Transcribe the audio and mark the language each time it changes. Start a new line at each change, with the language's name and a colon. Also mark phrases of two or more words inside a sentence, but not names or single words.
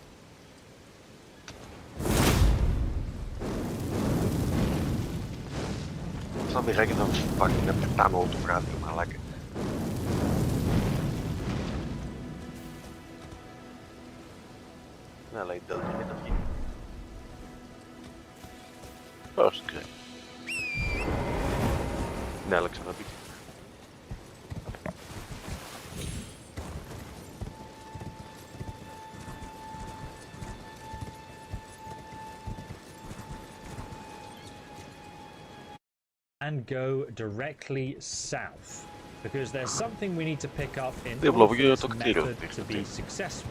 Greek: Σαν μυγάκι θα σου πάρει να πετάνω το βράδυ, μαλάκα. Ναι, αλλά η Delta είναι τα βγει. Πώς και. Ναι, αλλά ξαναμπήκε.
English: And go directly south, because there's something we need to pick up in order for this method to be successful.